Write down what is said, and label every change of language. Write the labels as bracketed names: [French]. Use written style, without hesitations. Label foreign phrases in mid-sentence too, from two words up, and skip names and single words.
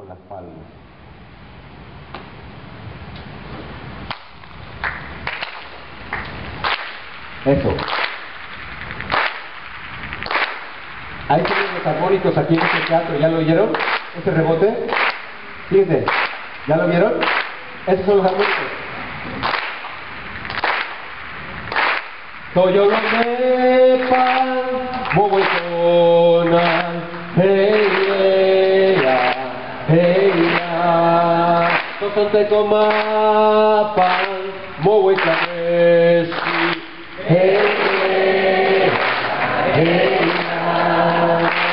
[Spanish] palmas. Eso. Hay sonidos armónicos aquí en este teatro, ¿ya lo oyeron? Ese rebote. Fíjense, ¿ya lo vieron? Esos son los armónicos. [Nahuatl languages] Toyolonepan, Mohueconan, hey ya, Tosantecomapan, Mohuecanesi, hey ya,